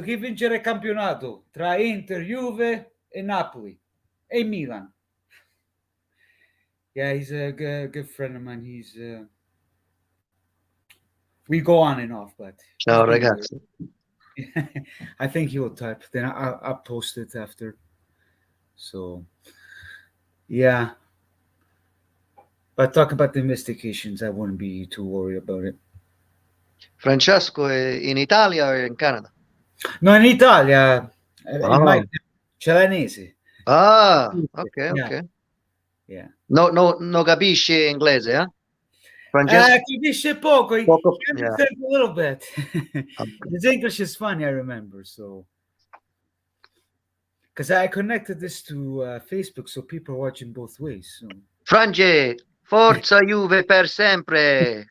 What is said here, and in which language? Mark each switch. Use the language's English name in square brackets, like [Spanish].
[Italian] Chi vincerà il campionato tra Inter, Juve e Napoli e Milan? [English] Yeah, he's a good friend of mine. He's we go on and off, but [Italian] ciao ragazzi. [English] I think he will type. Then I'll post it after. So, yeah. But talk about the investigations. I wouldn't be too worried about it. [Italian] Francesco è in Italia o in Canada? No, in Italia. In Celanese. Ah, ok. Yeah. No capisce inglese, eh? Francesco? Capisce poco. [English] He understands a little bit. His English is funny, I remember. So, because I connected this to Facebook, so people are watching both ways. So. [Italian] Frange, forza Juve per sempre.